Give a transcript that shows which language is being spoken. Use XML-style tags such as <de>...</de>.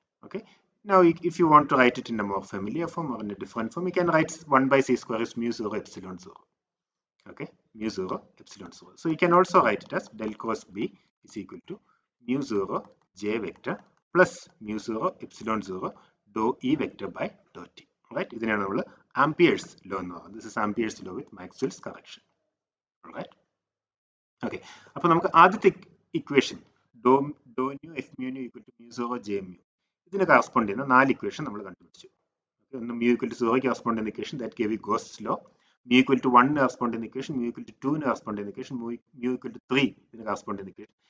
<en>Okay, now if you want to write it in a more familiar form or in a different form, you can write 1 by c square is mu 0 epsilon 0. Okay, mu 0 epsilon 0. So you can also write it as del cross b is equal to mu 0 j vector plus mu 0 epsilon 0 dou e vector by dou t.</en> <ml>Alright, ഇതിനെയാണ് നമ്മൾ Ampere's law എന്ന് പറയുന്നത്.</ml> <en>This is Ampere's law with Maxwell's correction.</en> <ml>Alright, okay, അപ്പോൾ നമുക്ക് ആദ്യത്തെ equation Dr new F mu new equal to mu 0 j mu, ഇതിന് correspond ചെയ്യുന്ന 4 equation നമ്മൾ കണ്ടുപിടിച്ചു. ഒന്ന് mu equal to 0 ക്ക് കറസ്പോണ്ട് ചെയ്യുന്ന equation</ml> <en>that gave you Gauss's law,</en> <ml>mu equal to 1 ന് കറസ്പോണ്ട് ചെയ്യുന്ന ഇക്വേഷൻ, mu equal to 2 ന് കറസ്പോണ്ട് ചെയ്യുന്ന ഇക്വേഷൻ, mu equal to 3 ഇതിന് കറസ്പോണ്ട് ചെയ്യുന്ന ഇക്വേഷൻ.</ml>